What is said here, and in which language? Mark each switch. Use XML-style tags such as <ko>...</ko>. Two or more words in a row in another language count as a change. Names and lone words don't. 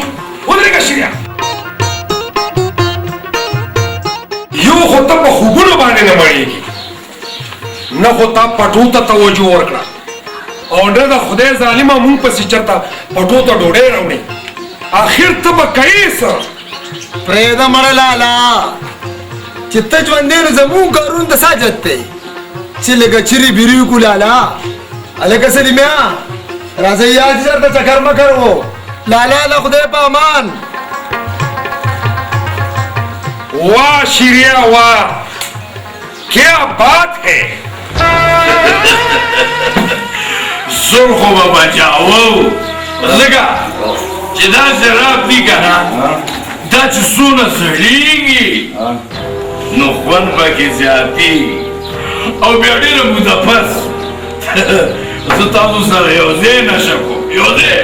<ps>ودرېږه شیریا یو خو ته په خوبونو باندې نه مړېږي نه خو تا پټو ته توجه ورکړه او نه د خدای ظالمه مونږ پسې چېرته پټو ته ډوډۍ راوړې آخر ته به کوې څه پرېږده مړه لالا چې ته ژوندی نو زموږ کارونه د ساجت دی چې لږه چیرې بیرې وکړو لالا هلکه سلیمیا راځئ یاد چېرته چکر مکر و لالا له خدای په امان</ps> <ur>واہ شیریا واہ کیا بات ہے</ur> <ps>زور خو به بچاوو ځکه چې دا شراب دي که نه دا چې څونه سړېږي نو خوند پکې زیاتېږي او بیا ډېره موده پس زه تاسو سره یو ځای نشه کوم یو ځای</ps>